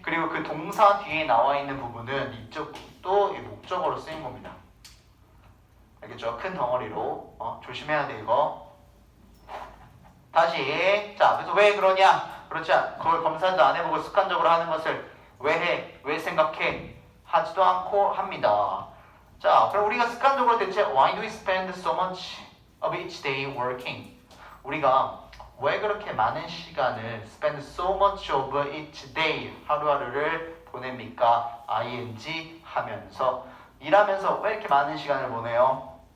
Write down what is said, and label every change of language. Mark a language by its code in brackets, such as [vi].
[ko] 그리고 그 동사 뒤에 나와 있는 부분은 이쪽도 목적어로 쓰인 겁니다. 알겠죠? 큰 덩어리로 조심해야 돼 이거. 다시 자 그래서 왜 그러냐? 그렇지 그걸 검사도 안 해보고 습관적으로 하는 것을 왜 해? 왜 생각해? 하지도 않고 합니다. 자 그럼 우리가 습관적으로 대체 [en] Why do we spend so much of each day working? [ko] 우리가 왜 그렇게 많은 시간을 [en] spend so much of each day [ko] 하루하루를 보냅니까? ing 하면서 일하면서 왜 이렇게 많은 시간을 보내요?